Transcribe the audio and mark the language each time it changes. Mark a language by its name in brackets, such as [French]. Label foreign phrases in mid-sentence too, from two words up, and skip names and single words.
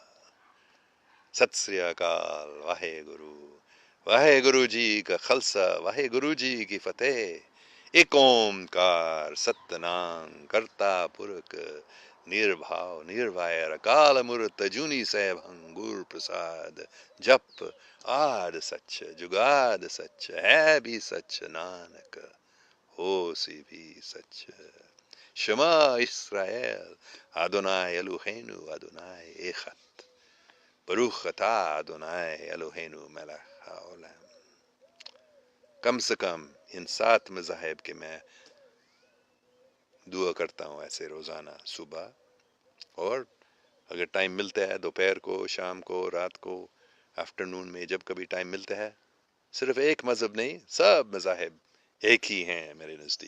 [Punjabi] ست سری اکال، واہے گرو جی کا خلصہ، واہے گرو جی کی فتح۔ ایک اومکار ست نام کرتا پرک، نربھاؤ نروائر اکال امرت جونی سیبھنگ گر پرساد۔ جپ آد سچ جگاد سچ، ہے بھی سچ نانک ہو سی بھی سچ۔ [Hebrew] שמע ישראל אדוני אלוהינו אדוני אחד, ברוך אתה אדוני אלוהינו מלך העולם. [Urdu] کم سے کم ان 7 مذاہب کے میں دعا کرتا ہوں ایسے روزانہ صبح، اور اگر ٹائم ملتا ہے دوپہر کو، شام کو، رات کو، آفٹرنون میں، جب کبھی ٹائم ملتا ہے۔ صرف ایک مذہب نہیں، سب مذاہب ایک ہی ہیں میرے نزدیک۔